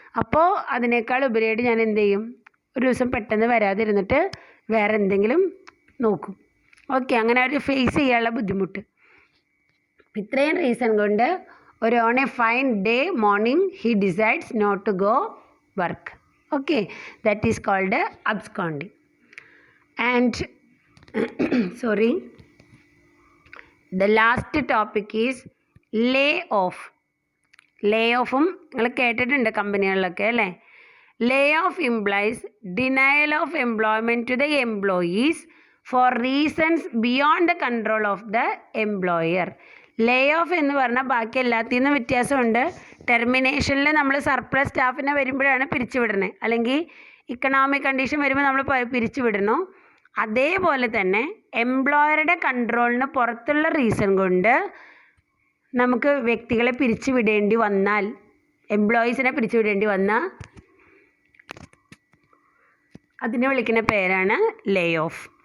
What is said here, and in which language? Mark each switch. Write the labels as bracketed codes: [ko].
[ml] അപ്പോൾ അതിനേക്കാൾ ഉപരിയായിട്ട് ഞാൻ എന്ത് ചെയ്യും, ഒരു ദിവസം പെട്ടെന്ന് വരാതിരുന്നിട്ട് വേറെ എന്തെങ്കിലും നോക്കും. [en] okay, [ml] അങ്ങനെ അവർ ഫേസ് ചെയ്യാനുള്ള ബുദ്ധിമുട്ട്. ഇത്രയും റീസൺ കൊണ്ട് ഒരു [en] On a fine day morning he decides not to go work. Okay, that is called absconding. And sorry, the last topic is lay off. [ml] ലേ ഓഫും നിങ്ങൾ കേട്ടിട്ടുണ്ട് കമ്പനികളിലൊക്കെ അല്ലേ. [en] Lay off implies denial of employment to the employees for reasons beyond the control of the employer. [ml] Leh of എന്ന് പറഞ്ഞാൽ ബാക്കി എല്ലാത്തിൽ നിന്നും വ്യത്യാസമുണ്ട്. ടെർമിനേഷനിൽ നമ്മൾ surplus സ്റ്റാഫിനെ വരുമ്പോഴാണ് പിരിച്ചുവിടുന്നത്, അല്ലെങ്കിൽ ഇക്കണോമിക് കണ്ടീഷൻ വരുമ്പോൾ നമ്മൾ പിരിച്ചുവിടുന്നു. അതേപോലെ തന്നെ എംപ്ലോയറുടെ കൺട്രോളിന് പുറത്തുള്ള റീസൺ കൊണ്ട് നമുക്ക് വ്യക്തികളെ പിരിച്ചുവിടേണ്ടി വന്നാൽ, എംപ്ലോയീസിനെ പിരിച്ചുവിടേണ്ടി വന്നാൽ അതിനെ വിളിക്കുന്ന പേരാണ് ലേ ഓഫ്.